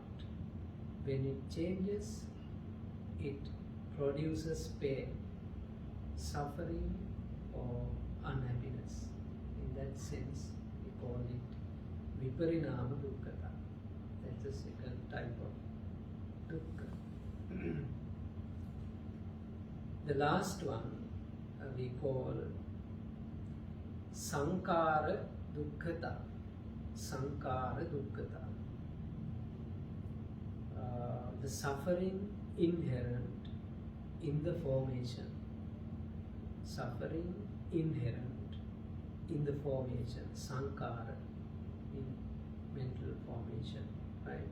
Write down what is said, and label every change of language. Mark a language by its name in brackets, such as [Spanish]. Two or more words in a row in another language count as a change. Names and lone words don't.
[English] When it changes, it produces pain, suffering or unhappiness. In that sense, we call it [Pali] viparinama dukkhata. [English] That's the second type of dukkha. The last one we call [Pali] sankara dukkhata. Sankara dukkhata. [English] The suffering inherent in the formation. Suffering inherent in the formation. Sankara, in mental formation, right?